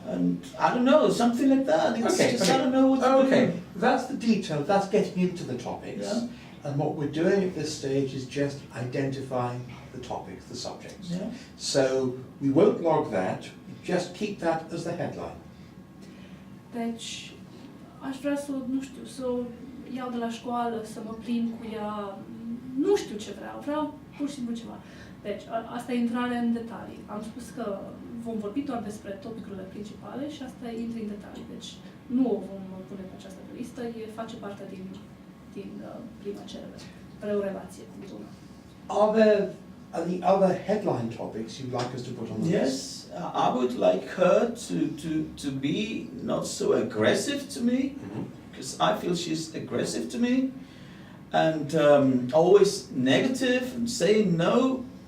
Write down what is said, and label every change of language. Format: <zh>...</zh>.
<en>And I don't know, something like that. It's just, I don't know what to do. That's the detail. That's getting into the topics. Yeah. And what we're doing at this stage is just identifying the topics, the subjects. Yeah. So we won't log that. Just keep that as the headline.</en> <ro>Deci, aș vrea să, nu știu, să o iau de la școală, să mă plimb cu ea, nu știu ce vreau pur și simplu ceva. Deci, asta e intrare în detalii. Am spus că vom vorbi doar despre topicurile principale și asta intră în detalii. Deci, nu o vom pune pe această listă, face parte din prima cerere, spre o relație cu una.</ro> <en>Are there any other headline topics you'd like us to put on the list? Yes, I would like her to be not so aggressive to me, because I feel she's aggressive to me, and always negative and saying no.</en>